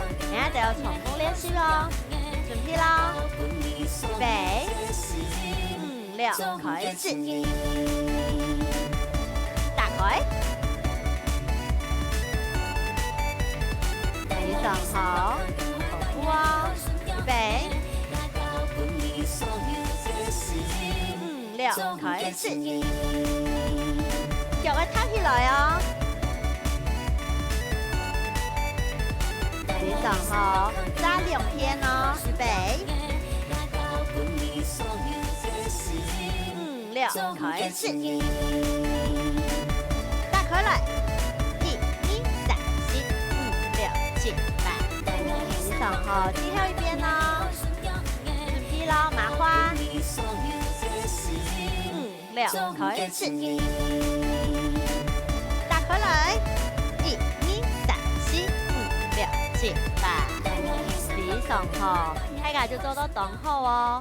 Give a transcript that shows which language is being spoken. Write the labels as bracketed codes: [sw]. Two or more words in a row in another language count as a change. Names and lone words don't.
[zh] 等下就要重复练习咯，准备咯，预备，5、6，开始，大开，非常好，重复哦，预备，5、6，开始，腳要踏起來哦，非常好，再2遍哦，預備，5、6，開始，大開來，1、2、3、4、5、6、7、8，非常好，最後一遍哦，準備咯，麻花，5、6，開始，大開來，1、2、3、4、5、6、7、8，非常好，大家就做到當好哦。